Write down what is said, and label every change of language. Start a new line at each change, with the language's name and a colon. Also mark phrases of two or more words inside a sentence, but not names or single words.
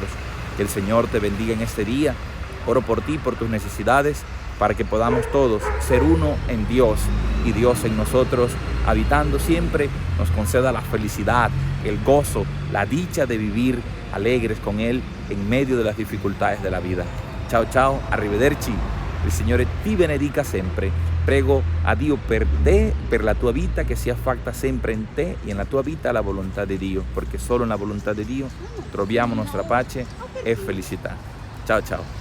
Spanish: Que el Señor te bendiga en este día. Oro por ti, por tus necesidades, para que podamos todos ser uno en Dios y Dios en nosotros, habitando siempre, nos conceda la felicidad, el gozo, la dicha de vivir alegres con Él en medio de las dificultades de la vida.
Italian: Ciao ciao, arrivederci, il Signore ti benedica sempre. Prego a Dio per te, per la tua vita, che sia fatta sempre in te e nella tua vita la volontà di Dio, perché solo nella volontà di Dio troviamo nostra pace e felicità. Ciao ciao, arrivederci.